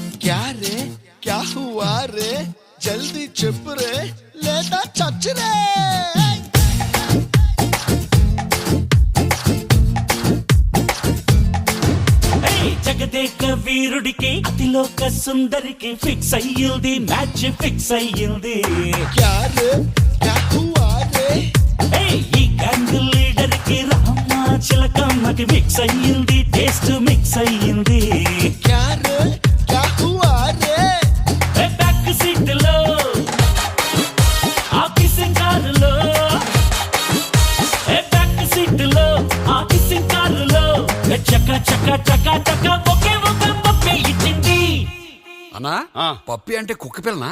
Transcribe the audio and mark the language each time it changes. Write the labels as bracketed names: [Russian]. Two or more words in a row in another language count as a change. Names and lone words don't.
[Hindi] क्या रे क्या हुआ रे जल्दी [Telugu] చెప్పు రే లేదా చచ్చురే. జగదేక వీరుడికి అతిలోక సుందరికి ఫిక్స్ అయ్యింది, [English] match fix [Telugu] అయ్యింది. [Hindi] क्या रे क्या हुआ रे [Telugu] ఈ గ్యాంగ్ లీడర్ కి రామ్మ చిలకమ్మకి మిక్స్ అయ్యింది, [English] taste mix [Telugu] అయ్యింది. [Hindi] क्या रे क्या हुआ रे [English] back seat [Telugu] లో ఆ కిసింగ్ కారులో, [English] back seat [Telugu] లో ఆ కిసింగ్ కారులో చక చక చక చక ఒకే ఒక పప్పి ఇచ్చింది. అన్నా పప్పి అంటే కుక్క పిల్లనా?